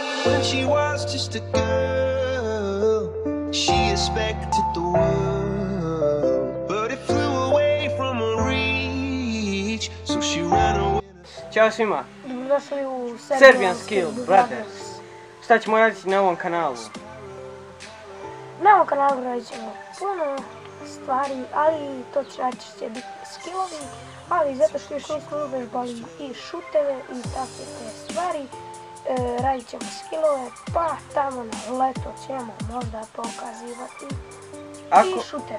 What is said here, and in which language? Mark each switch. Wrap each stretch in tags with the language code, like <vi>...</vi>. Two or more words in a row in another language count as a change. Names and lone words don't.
<en>when she was just a girl. She expected the world, but it flew away from her reach, so she ran away.</en> <sr>Ćao svima! Dobrodošli u Serbian Skill Brothers. Šta ćemo raditi na ovom kanalu? Na ovom kanalu radit ćemo puno stvari, ali to će biti skillovi, ali zato što još nismo uvežbali i šuteve i takve te stvari, radit ćemo skillove, pa tamo na leto ćemo možda pokazivati i šuteve.</sr>